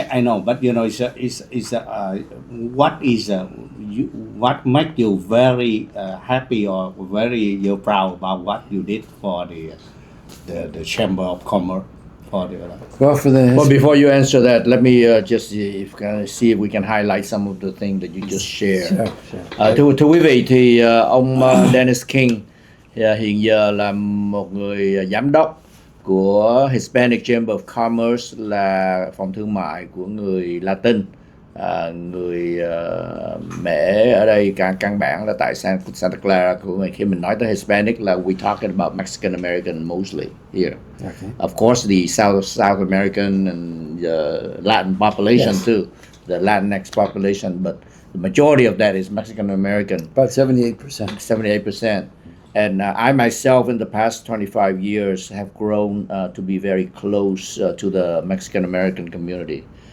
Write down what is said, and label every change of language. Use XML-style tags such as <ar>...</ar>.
<en>I know, but what makes you very happy or very proud about what you did for the Chamber of Commerce for the. Well, for the Well, before you answer that, let me just see if we can highlight some of the things that you just shared. Sure.</en> <vi>Thưa quý vị thì ông Dennis King hiện giờ là một người giám đốc của Hispanic Chamber of Commerce, là phòng thương mại của người Latin, người Mễ ở đây căn bản là tại Santa Clara của mình. Khi mình nói tới Hispanic là</vi> <en>we talking about Mexican American mostly here. Okay. Of course, the South American and Latin population too, the Latinx population, but the majority of that is Mexican American. About 78%. 78%. And I myself, in the past 25 years, have grown to be very close to the Mexican American community.</en>